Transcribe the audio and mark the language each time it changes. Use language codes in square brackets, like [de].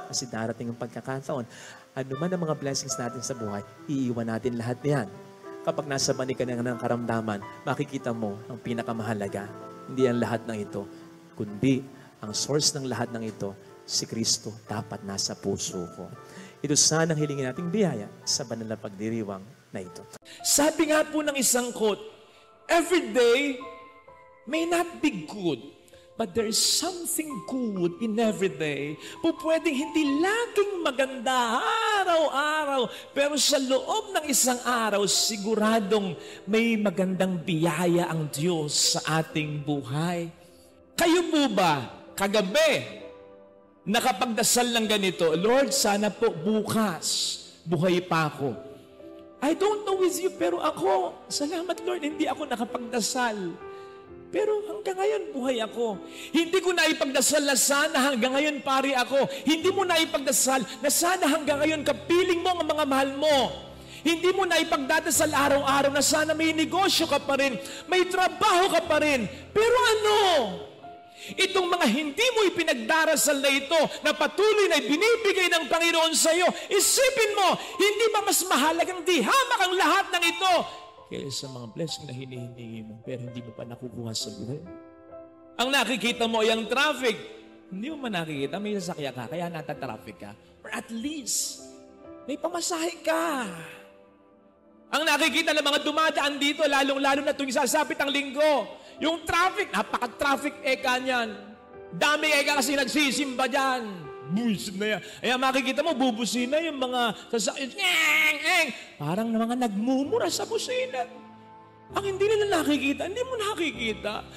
[tl] Kasi darating ang pagkakataon. Ano man ang mga blessings natin sa buhay, iiwan natin lahat niyan. Kapag nasa bani ka ng karamdaman, makikita mo ang pinakamahalaga. Hindi ang lahat ng ito, kundi ang source ng lahat ng ito, si Kristo dapat nasa puso ko. Ito sana ang hilingin nating biyaya sa banal na pagdiriwang na ito. Sabi nga po ng isang [en] quote, every day may not be good, but there is something good in every day. [tl] Pwedeng hindi laging maganda araw-araw, pero sa loob ng isang araw, siguradong may magandang biyaya ang Diyos sa ating buhay. Kayo po ba, kagabi, nakapagdasal ng ganito, Lord, sana po bukas, buhay pa ako. [en] I don't know with you, [tl] pero ako, salamat Lord, hindi ako nakapagdasal. Pero hanggang ngayon, buhay ako. Hindi ko na ipagdasal na sana hanggang ngayon, pari ako. Hindi mo na ipagdasal na sana hanggang ngayon, kapiling mo ang mga mahal mo. Hindi mo na ipagdadasal araw-araw na sana may negosyo ka pa rin, may trabaho ka pa rin. Pero ano? Itong mga hindi mo ipinagdarasal na ito, na patuloy na binibigay ng Panginoon sa iyo, isipin mo, hindi ba mas mahalagang dihamak ang lahat ng ito kaysa mga blessing na hinihingi mo, pero hindi mo pa nakukuha sa buhay? Ang nakikita mo ay ang traffic. Hindi mo man nakikita, may sasakyan ka, kaya nata-traffic ka. [en] Or at least, [tl] may pamasahe ka. Ang nakikita ng mga dumadaan dito, lalong-lalo na tuwing sasapit ang linggo, yung traffic, napaka-traffic eka niyan. Dami eka kasi nagsisimba dyan. Buisit na yan. Kaya makikita mo, bubusina yung mga sasakyan. Parang mga nagmumura sa busina. Ang hindi nila nakikita, hindi mo nakikita.